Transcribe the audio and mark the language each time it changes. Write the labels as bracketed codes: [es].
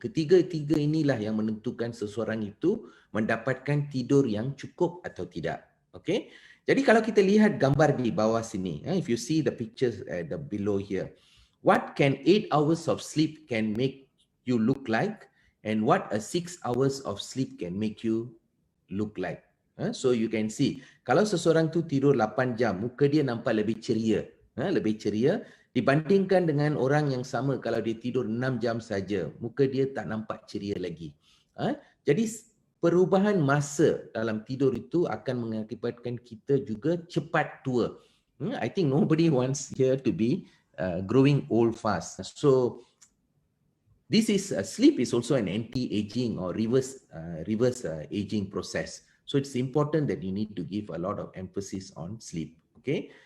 [ms] Ketiga-tiga inilah yang menentukan seseorang itu mendapatkan tidur yang cukup atau tidak. Okay? Jadi kalau kita lihat gambar di bawah sini, [en] if you see the pictures at the below here, what can 8 hours of sleep can make you look like, and what a 6 hours of sleep can make you look like. So you can see, [ms] kalau seseorang tu tidur 8 jam, muka dia nampak lebih ceria. Lebih ceria dibandingkan dengan orang yang sama kalau dia tidur 6 jam saja, muka dia tak nampak ceria lagi. Jadi perubahan masa dalam tidur itu akan mengakibatkan kita juga cepat tua. [en] I think nobody wants here to be growing old fast. So this is sleep is also an anti-aging or reverse aging process. So it's important that you need to give a lot of emphasis on sleep. Okay.